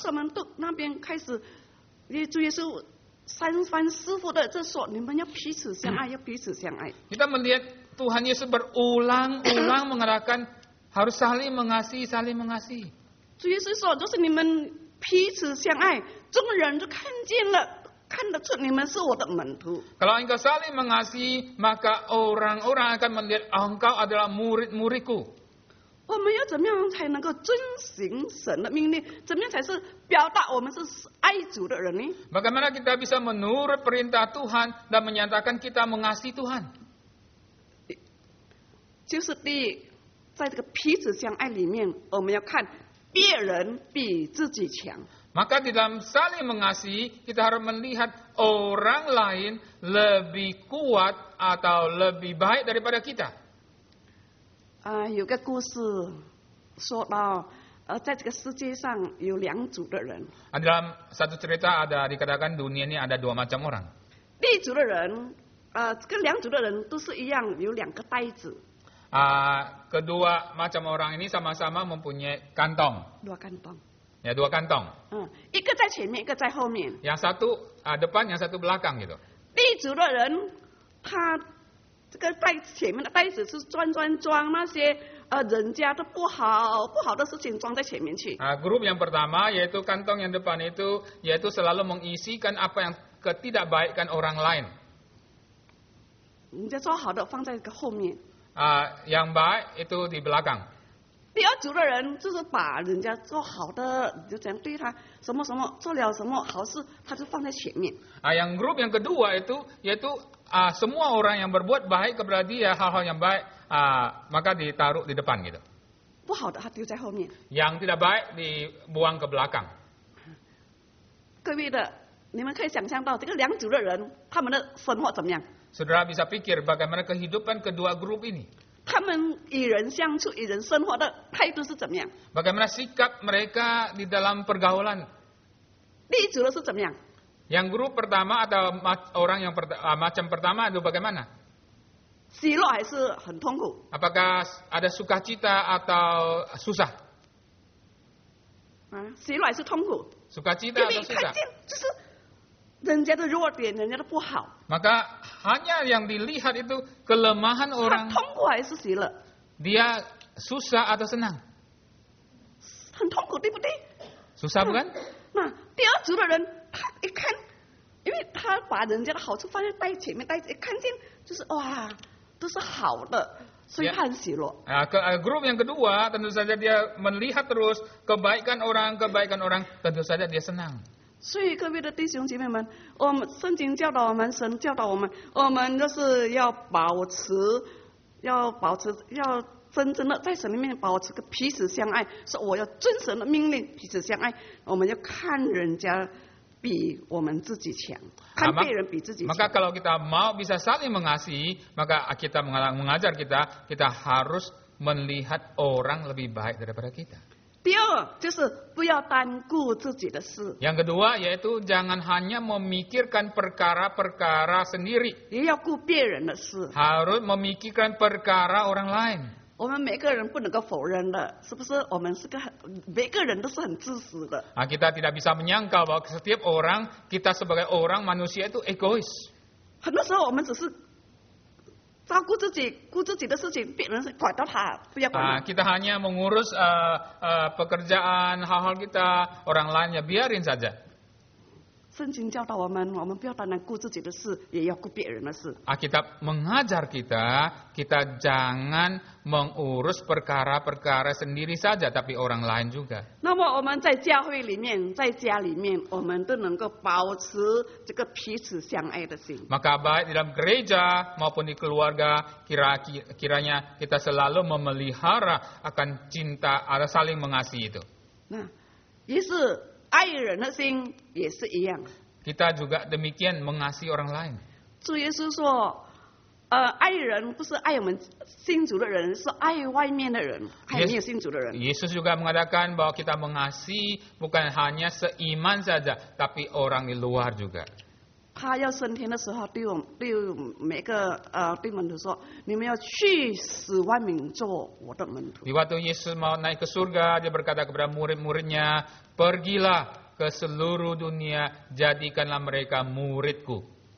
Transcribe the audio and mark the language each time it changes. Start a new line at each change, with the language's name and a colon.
Chinese: 是门徒那边开始，主耶稣三番师傅的这说，你们要彼此相爱，要彼此相爱。
Indonesian: Kita melihat Tuhan Yesus berulang-ulang mengatakan harus saling mengasihi, saling mengasihi.
Chinese: 主耶稣说，就是你们彼此相爱，众人就看见了，看得出你们是我的门徒。
Indonesian: Kalau engkau saling mengasihi, maka orang-orang akan melihat engkau adalah murid-muridku.
Chinese: 我们要怎么样才能够遵行神的命令？怎么样才是表达我们是爱主的人呢？
Indonesian: Bagaimana kita bisa menurut perintah Tuhan dan menyatakan kita mengasihi Tuhan?
Chinese: 就是第一，在这个彼此相爱里面，我们要看别人比自己强。
Indonesian: Maka di dalam saling mengasihi, kita harus melihat orang lain lebih kuat atau lebih baik daripada kita.
Chinese: 有个故事说到，在这个世界上有2组的人，
Indonesian: Dalam satu cerita dikatakan dunia ini ada 2 macam orang.
Chinese: 第一组的人，这个2组的人都是一样，有2个袋子，
Indonesian: Kedua macam orang ini sama-sama mempunyai kantong. 2kantong， Ya, 2 kantong.
Chinese: 一个在前面，一个在后面。
Indonesian: Yang satu depan, yang satu belakang gitu.
Chinese: 第一组的人，他这个前面的袋子是装那些人家的不好的事情装在前面去。
Indonesian: Grup yang pertama yaitu kantong yang depan itu yaitu selalu mengisikan apa yang ketidakbaikan orang lain.
Chinese: 人家做好的放在后面。
Indonesian: Yang baik itu di belakang.
Chinese: 第二组的人就是把人家做好的，就这样对他什么做了什么好事，他就放在前面。
Indonesian: Yang grup yang kedua itu yaitu semua orang yang berbuat baik kepada dia hal-hal yang baik maka ditaruh di depan gitu.
Chinese: 不好的他丢在后面。
Indonesian: Yang tidak baik dibuang ke belakang.
Chinese: 各位的，你们可以想象到这个2组的人，他们的生活怎么样？
Indonesian: Saudara bisa pikir bagaimana kehidupan kedua grup ini.
Chinese: 他们与人相处、与人生活的态度是怎么样？
Indonesian: Bagaimana sikap mereka di dalam pergaulan.
Chinese: 第一组的是怎么样？
Indonesian: Yang grup pertama atau orang yang macam pertama itu bagaimana?
Chinese: 喜乐还是很痛苦？
Indonesian: Apakah ada sukacita atau susah?
Chinese: 喜乐还是痛苦？
Indonesian: Sukacita
Chinese: 因
Indonesian: atau
Chinese: 为
Indonesian: susah?
Chinese: 看见就是人家的弱点，人家的不好。
Indonesian: Maka hanya yang dilihat itu kelemahan
Chinese: 他
Indonesian: orang.
Chinese: 痛苦还是喜乐？
Indonesian: Dia susah atau senang?
Chinese: 很痛苦，对不对？
Indonesian: Susah bukan?
Chinese: 那第二组的人，他一看，因为他把人家的好处放在前面，一看见就是哇，都是好的，所以他很喜乐。
Indonesian: Grup yang kedua tentu saja dia melihat terus kebaikan orang, tentu saja dia senang.
Chinese: 所以各位的弟兄姐妹们，我们圣经教导我们，神教导我们，我们就是要保持，要真正的在神里面保持个彼此相爱。说我要遵神的命令，彼此相爱。我们要看人家比我们自己强，看别人比自己强。
Indonesian: Maka kalau kita mau bisa saling mengasihi, maka kita mengajar kita harus melihat orang lebih baik daripada kita.
Chinese: 第二就是不要单顾自己的事，
Indonesian: Yang kedua yaitu jangan hanya memikirkan perkara-perkara sendiri,
Chinese: 也要顾别人的事。
Indonesian: harus memikirkan perkara orang lain.
Chinese: 我们每个人不能够否认的，是不是？我们是每个人都是很自私的。
Indonesian: Kita tidak bisa menyangkal bahwa setiap orang, kita sebagai orang manusia itu egois.
Chinese: 很多时候我们只是照顾自己，顾自己的事情，别人是管到他，不要管他。
Indonesian: Kita hanya mengurus pekerjaan, hal-hal kita, orang lain ya biarin saja.
Chinese: 圣经教导我们不要单单顾自己的事，也要顾别人的事。
Indonesian: Alkitab mengajar kita jangan mengurus perkara-perkara sendiri saja, tapi orang lain juga.
Chinese: 那么我们在教会里面，在家里面，我们都能够保持这个彼此相爱的心。
Indonesian: Maka baik di dalam gereja maupun di keluarga, kiranya kita selalu memelihara akan cinta, ada saling mengasihi itu.
Chinese: 那也是爱人的心也是一样。
Indonesian: Kita juga demikian mengasihi orang lain.
Chinese: 主耶稣说，爱人不是爱我们信主的人，是爱外面的人，还没有信主的人。
Indonesian: Yesus juga mengatakan bahwa kita mengasihi bukan hanya seiman saja, tapi orang di luar juga.
Chinese: 他要升天的时候，对每个对门徒说：“你们要去使万民做我的门徒。
Indonesian: Di waktu Yesus mau naik ke surga, dia berkata kepada murid-muridnya, pergilah ke seluruh dunia, jadikanlah mereka muridku. ”